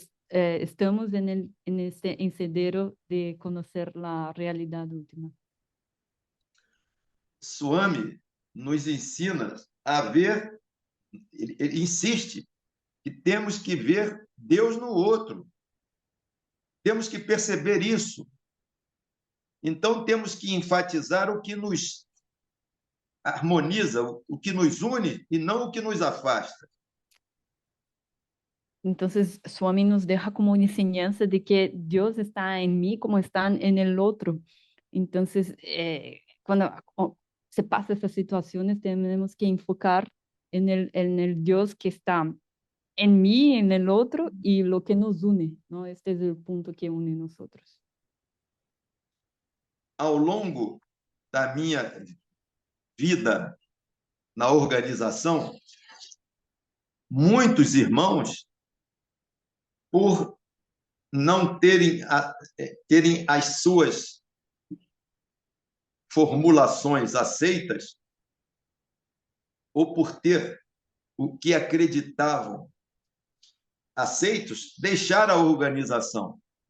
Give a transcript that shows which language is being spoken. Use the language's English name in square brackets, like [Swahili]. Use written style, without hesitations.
[Spanish] estamos en sendero de conocer la realidad última. [Portuguese] Swami nos ensina a ver, ele insiste que temos que ver Deus no outro. Temos que perceber isso. Então, temos que enfatizar o que nos harmoniza, o que nos une e não o que nos afasta. [Spanish] Entonces, Swami nos deja como una enseñanza de que Dios está en mí como está en el otro. Entonces, cuando se pasa estas situaciones, tenemos que enfocar en el Dios que está en mí, en el otro, y lo que nos une, ¿no? Este es el punto que une nosotros. [Portuguese] Ao longo da minha vida na organização, muitos irmãos, por não terem as suas formulações aceitas, ou por ter o que acreditavam aceitos, deixaram a organização.